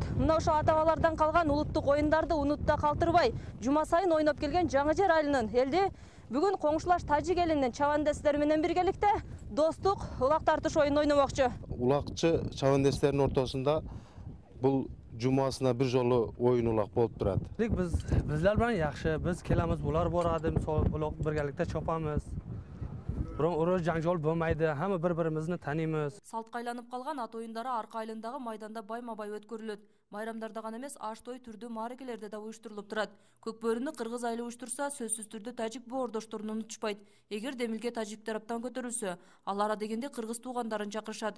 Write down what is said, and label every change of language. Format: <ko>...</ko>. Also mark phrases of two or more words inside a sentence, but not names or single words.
<ky>Мына ошо ата-бабалардан калган улуттук оюндарды унутта калтырбай, жума сайын ойноп келген Жаңы Жер айылынын элди бүгүн коңшулаш тажик элинин чабандестери менен биргеликте достук улак тартыш оюнун ойномокчу. Улакчы чабандестердин ортосунда бул жумасына бир жолу оюн улак болуп турат.</ky> <uz>Bizler bilan yaxshi, biz kelamiz, bular boradi, misol ulaq birgalikda chopamiz. Biroq urush janjal bo'lmaydi, hamma bir-birimizni taniymiz.</uz> <ky>Салтка айланып калган ат оюндары арка айылындагы майданда байма-бай өткөрүлөт. Байрамдарда гана эмес, аш той түрдүү мааракелерде да уюштурулуп турат. Көкбөрүнү кыргыз айылы уюштурса, сөзсүз түрдө тажик боордошторун унутушпайт. Эгер демилге тажик тараптан көтөрүлсө, ал ара дегенде кыргыз туугандарын чакырышат.</ky>